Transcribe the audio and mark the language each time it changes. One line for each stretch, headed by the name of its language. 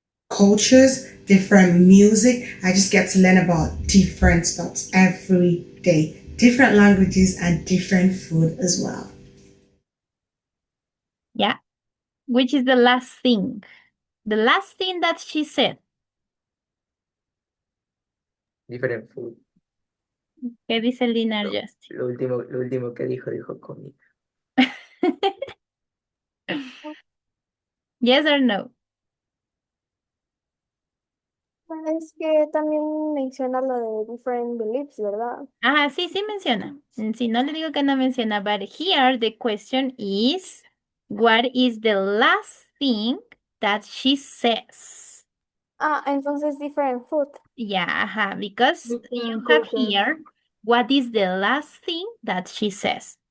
English: Cultures, different music. I just get to learn about different stuff every day, different languages and different food as well. Yeah. Which is the last thing? The last thing that she said. Different food.
Spanish: ¿Qué dice el dinner, Justin? Lo último que dijo comida.
English: Yes or no?
Spanish: Es que también menciona lo de
English: different beliefs,
Spanish: ¿verdad? Ah, sí, sí menciona. Si no le digo que no menciona,
English: but here the question is, what is the last thing that she says?
Spanish: Ah, entonces
English: different food. Yeah, ajá, because you
Spanish: Diferentes
English: have
Spanish: cosas.
English: here, what is the last thing that she says?